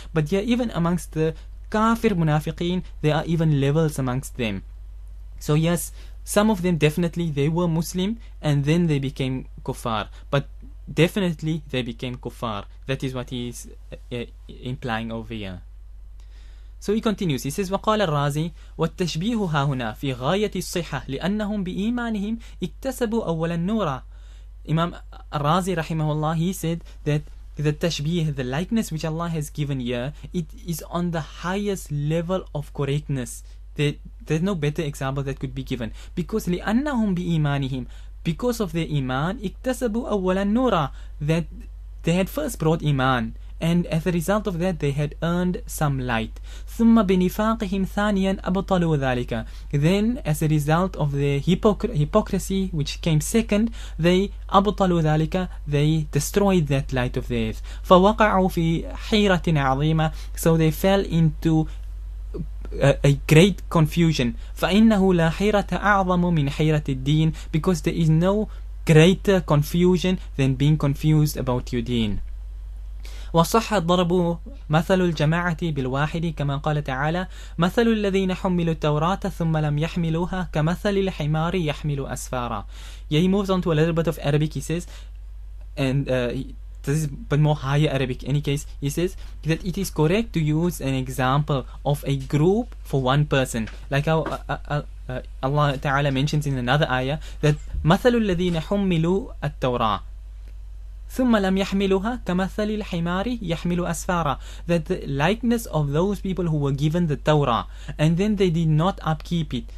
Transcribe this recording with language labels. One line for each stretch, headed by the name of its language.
English: But yeah, even amongst the kafir munafiqeen, there are even levels amongst them. So yes, some of them definitely they were Muslim and then they became kuffar, but definitely they became kuffar. That is what he is implying over here.
Arabic: So he continues, he says وقال الرازي والتشبيه ها هنا في غاية الصحة لأنهم بإيمانهم اكتسبوا أولا نورا.
English: Imam al-Razi rahimahullah, he said that the tashbih, the likeness which Allah has given here, it is on the highest level of correctness. There's no better example that could be given. Because
Arabic: لِأَنَّهُمْ بِإِيمَانِهِمْ,
English: because of their iman,
Arabic: اكتسبوا أولا نورا,
English: that they had first brought iman, and as a result of that they had earned some light.
Arabic: ثم بنفاقهم ثانيا أبطلوا ذلك,
English: then as a result of their hypocrisy which came second, they
Arabic: أبطلوا ذلك,
English: they destroyed that light of theirs.
Arabic: فوقعوا في حيرة عظيمة,
English: so they fell into a great confusion.
Arabic: فإنه لا حيرة أعظم من حيرة الدين,
English: because there is no greater confusion than being confused about your deen.
Arabic: وصح ضرب مثل الجماعة بالواحد كما قال تعالى مثل الذين حملوا التوراة ثم لم يحملوها كمثل الحمار يحمل أسفارا.
English: Yeah, he moves on to a little bit of Arabic, he says, and this is but more higher Arabic. In any case, he says that it is correct to use an example of a group for one person, like how Allah Ta'ala mentions in another ayah that
Arabic: مثل الذين حملوا التوراة ثم لم يحملوها كمثل الحمار يحمل أسفارا,
English: that the likeness of those people who were given the Torah and then they did not upkeep it.